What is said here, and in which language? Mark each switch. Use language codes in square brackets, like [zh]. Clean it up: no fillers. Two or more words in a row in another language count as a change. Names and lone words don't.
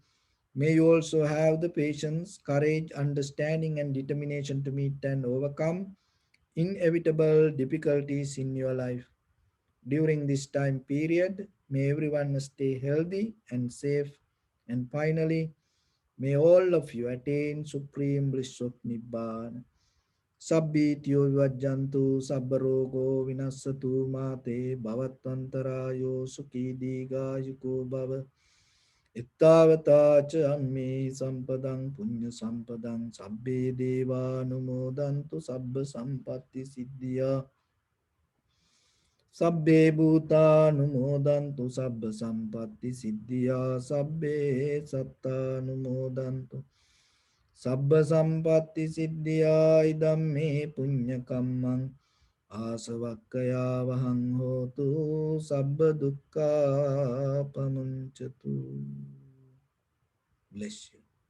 [en] May you also have the patience, courage, understanding, and determination to meet and overcome inevitable difficulties in your life. During this time period, may everyone stay healthy and safe. And finally, may all of you attain supreme bliss of Nibbana. [pi] Sabbityo vajjantu sabbarogo vinassatu mate bhavatvantarayo sukhi digayuko bhava. Ittavata cha amme sampadang punya sampadang sabbe deva numodantu sabba sampatti siddhya. Sabbe bhuta numodantu sabba sampatti siddhya. Sabbe satta numodantu sabba sampatti siddhya. Idam me punya kammang asavakkaya vahang hotu sabba dukkha pamunchatu. [en] Bless you.